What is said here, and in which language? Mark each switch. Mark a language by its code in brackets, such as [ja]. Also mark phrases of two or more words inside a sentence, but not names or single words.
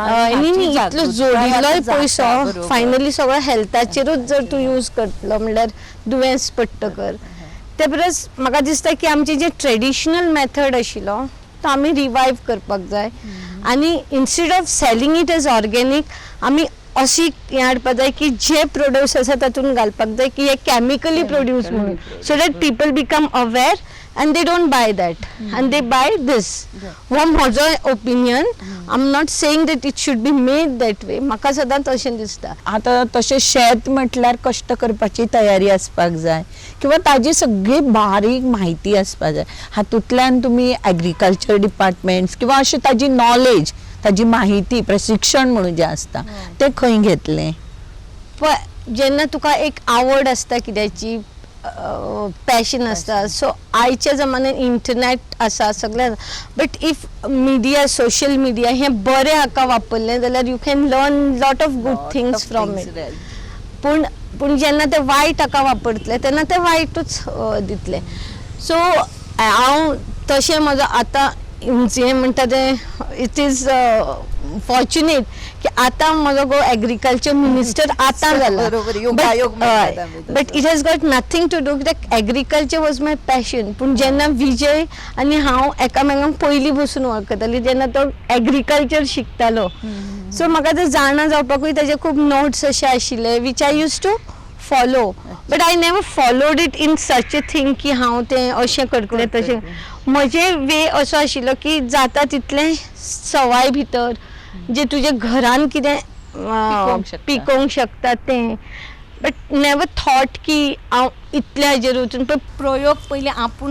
[kok] न्ही इतलो जोडिल्लोय पयसो फायनली सगळो हेल्थाचेरूच जर तूं यूज करतलो म्हणल्यार दुयेंस पडटकर ते परस म्हाका दिसता की आमचे जे [en] traditional method [kok] आशिल्लो तो आमी रिवायव करपाक जाय आनी [en] instead of selling it as organic [kok] आमी अशी हें हाडपाक जाय की जे प्रोड्यूस आसा तातूंत घालपाक जाय की हे [en] chemically produce [kok] म्हणून, [en] so that people become aware and they don't buy that and they buy this. [kok] हो म्हजो ओपिनियन. [en] I am not saying that it should be made that way. [kok] म्हाका सदां तशें दिसता. आता तशें शेत म्हटल्यार कश्ट करपाची तयारी आसपाक जाय किंवा ताजी सगळी बारीक माहिती आसपाक जाय. हातूंतल्यान तुमी [en] agriculture departments [kok] किंवा अशी ताजी नॉलेज, ताजी माहिती, प्रशिक्षण म्हणून जें आसता तें खंय घेतलें? पण जेन्ना तुका एक आवड आसता कित्याची, पॅशन आसता, सो आयच्या जमान्यान इंटरनेट आसा सगळें, [en] but if media, social media [kok] हे बरें हाका वापरलें जाल्यार [en] you can learn lot of good things from it. [kok] पूण जेन्ना ते वायट हाका वापरतले तेन्ना ते वायटूच दितले. सो हांव तशें म्हजो आतां जें म्हणटा तें [en] it is fortunate [kok] की आतां म्हजो गो [en] agriculture minister [kok] आतां जाला. [en] but it has got nothing to do कित्याक agriculture was my passion. [kok] पूण जेन्ना विजय आनी हांव एकामेकांक पयलीं बसून वळखतालीं जेन्ना तो एग्रीकल्चर शिकतालो, सो म्हाका तें जाणा जावपाकूय ताजे खूब नोट्स अशे आशिल्ले [en] which I used to follow, but I never followed it in such a thing [kok] की हांव तें अशें करतलें तशें. म्हजे वे असो आशिल्लो की जाता तितलें सवाय भितर जे तुजे घरान कितें पिकोवंक शकता तें, [en] but never thought [kok] की हांव इतल्या हाजेर वचून प्रयोग पयलीं आपूण